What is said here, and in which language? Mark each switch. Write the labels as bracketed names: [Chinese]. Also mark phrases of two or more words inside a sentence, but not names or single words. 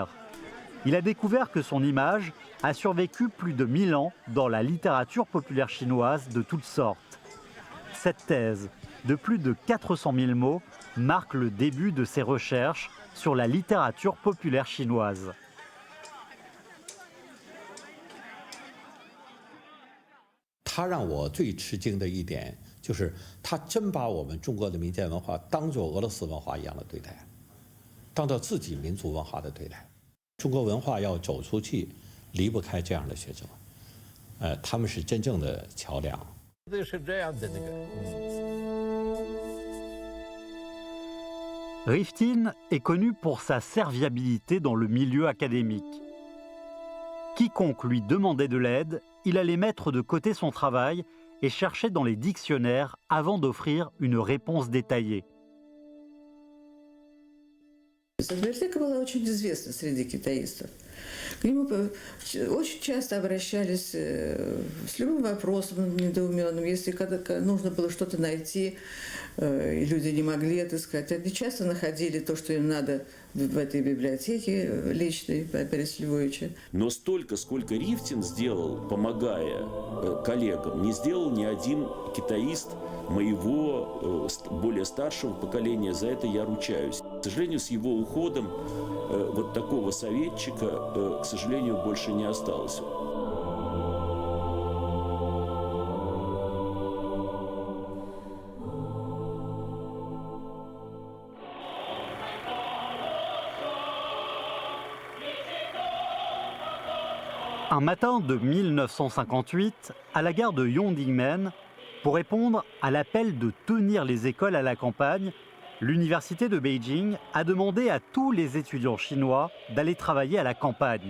[French] Il a découvert que son image a survécu plus de 1000 ans dans la littérature populaire chinoise de toutes sortes. Cette thèse, de plus de 400 000 mots, marque le début de ses recherches sur la littérature populaire chinoise. [Chinese] Il 让我最吃惊的一点就是他真把我们中国的民间文化当作俄罗斯文化一样的对待，当作自己民族文化的对待。中国文化要走出去，离不开这样的学者，他们是真正的桥梁。是这样的那个。 [French] Riftin est connu pour sa serviabilité dans le milieu académique. Quiconque lui demandait de l'aide, il allait mettre de côté son travail et cherchait dans les dictionnaires avant d'offrir une réponse détaillée. [Russian] Библиотека была очень известна среди китаистов. К нему очень часто обращались с любым вопросом недоуменным. Если когда нужно было что-то найти, и люди не могли отыскать, они часто находили то, что им надо в этой библиотеке личной Бориса Львовича. Но столько, сколько Рифтин сделал, помогая коллегам, не сделал ни один китаист моего более старшего поколения. За это я ручаюсь. К сожалению, с его уходом вот такого советчика, к сожалению, больше не осталось. [French] Un matin de 1958, à la gare de Yongdingmen, pour répondre à l'appel de tenir les écoles à la campagne, l'université de Beijing a demandé à tous les étudiants chinois d'aller travailler à la campagne.